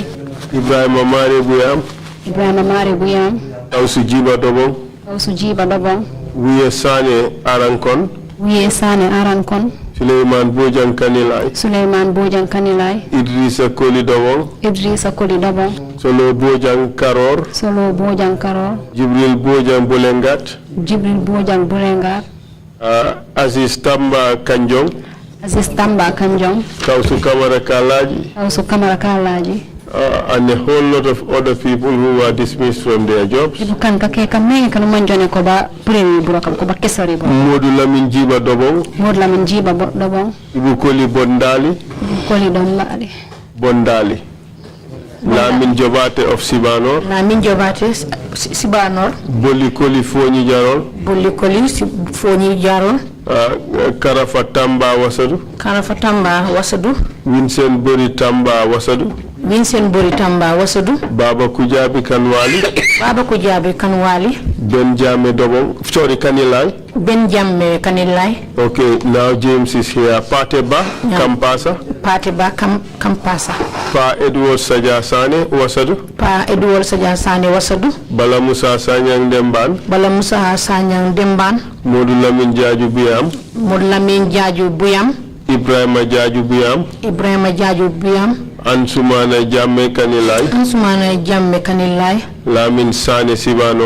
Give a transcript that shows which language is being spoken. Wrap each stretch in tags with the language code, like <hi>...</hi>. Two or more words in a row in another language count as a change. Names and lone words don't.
<en>Ibrahim Amare Buyam. Ibrahim Amare Buyam. Tausu Jiba Dobong. Tausu Jiba Dobong. Wiye Sane Arankon. Wiye Sane Arankon. Suleiman Bojang Kanilai. Suleiman Bojang Kanilai. Idrissa Koli Dobong. Idrissa Koli Dobong. Solo Bojang Karor. Solo Bojang Karor. Jibril Bojang Bolengat. Jibril Bojang Bolengat. Aziz Tamba Kanjong. Aziz Tamba Kanjong. Tausu Kamara Kalaji. Tausu Kamara Kalaji. And a whole lot of other people who were dismissed from their jobs. Modu Lamin Jiba Dobong. Modu Lamin Jiba Dobong. Ibu Koli Bondali. Koli Dombali. Bondali. Lamin Jobate of Sibanor. Lamin Jobate Sibanor. Boli Koli Foni Jarol. Boli Koli Foni Jarol. Karafatamba Wasadu. Karafatamba Wasadu. Vincent Bori Tamba Wasadu. Vincent Bori Tamba Wasadu. Baba Kujabi Kanwali. Baba Kujabi Kanwali. Benjame Dobong. Sorry, Kanilai. Benjame Kanilai. Okay, now James is here. Pateba Kampasa. Pateba Kampasa. Pa Edward Sajasane Wasadu. Pa Edward Sajasane Wasadu. Bala Musa Sanyang Demban. Bala Musa Sanyang Demban. Modu Lamin Jaju Buyam. Modu Lamin Jaju Buyam. Ibrahima Jaju Buyam. Ibrahima Jaju Buyam. Ansumana Jamme Kanilai. Ansumana Jamme Kanilai. Lamin Sane Sibanor.</en>